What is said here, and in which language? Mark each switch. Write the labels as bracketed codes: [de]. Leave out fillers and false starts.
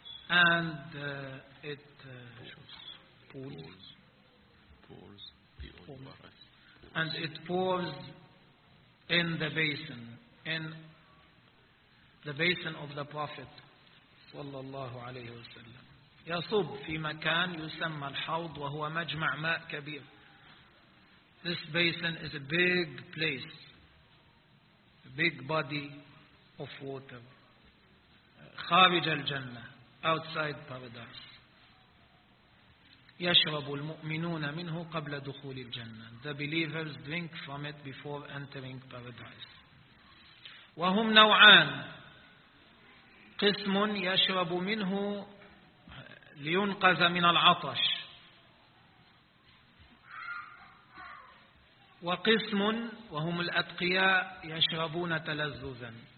[en] And it pours in the basin, in the basin of the Prophet [ar] صلى الله عليه وسلم. يصب في مكان يسمى الحوض وهو مجمع ماء كبير. [en] This basin is a big place, a big body of water. [ar] خارج الجنة, [en] outside paradise. [ar] يشرب المؤمنون منه قبل دخول الجنة. [en] The believers drink from it before entering paradise. [ar] وهم نوعان, قسم يشرب منه لينقذ من العطش, وقسم وهم الأتقياء يشربون تلذذا.